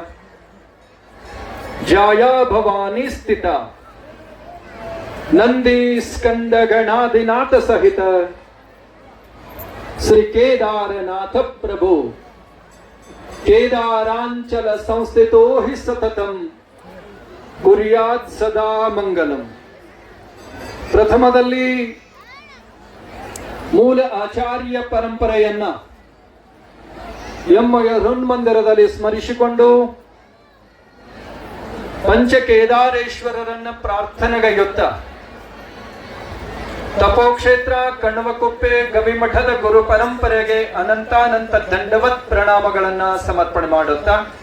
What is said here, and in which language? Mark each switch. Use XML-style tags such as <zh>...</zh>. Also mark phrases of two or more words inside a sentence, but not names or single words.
<sa>जाया भवानी स्थिता नंदी स्कंद गणादिनाथ सहित श्री केदारनाथ प्रभु केदारांचल संस्थितो हि सततम कुर्यात् सदा मंगलम.</sa> <kn>ಪ್ರಥಮದಲ್ಲಿ ಮೂಲ ಆಚಾರ್ಯ ಪರಂಪರೆಯನ್ನ ಎಮ್ಮಯ ಹೃನ್ಮಂದಿರದಲ್ಲಿ ಸ್ಮರಿಸಿಕೊಂಡು ಪಂಚಕೇದಾರೇಶ್ವರರನ್ನ ಪ್ರಾರ್ಥನೆಗೈಯುತ್ತ ತಪೋಕ್ಷೇತ್ರ ಕಣ್ವಕುಪ್ಪೆ ಗವಿಮಠದ ಗುರು ಪರಂಪರೆಗೆ ಅನಂತಾನಂತ ದಂಡವತ್ ಪ್ರಣಾಮಗಳನ್ನ ಸಮರ್ಪಣೆ ಮಾಡುತ್ತಾ</kn>